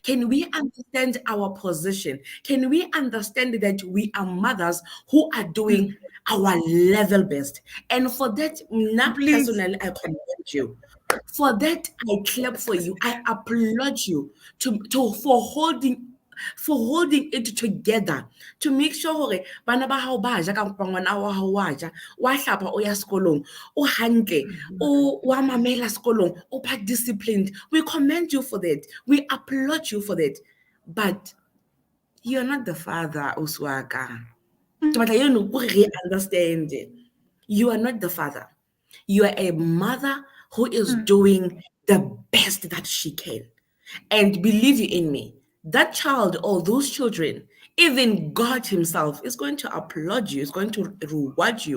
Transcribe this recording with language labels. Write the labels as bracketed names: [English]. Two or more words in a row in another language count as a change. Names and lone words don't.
[English] Can we understand our position? Can we understand that we are mothers who are doing Mm. our level best? And for that, now Please. personally, I commend you. For that, I clap for you. I applaud you to for holding it together, to make sure [Southern Sotho] hore bana ba hao ba ja ka ngwana wa hao wa ja, wa hlapa o ya sekolong, o hantle, o wa mamela sekolong, o ba disciplined. [English] We commend you for that. We applaud you for that. But you're not the father, [Southern Sotho] Uswaka. Ke batla eno o re understand. [English] You are not the father. You are a mother who is Mm. doing the best that she can. And believe you in me, that child or those children, even God Himself is going to applaud you, is going to reward you.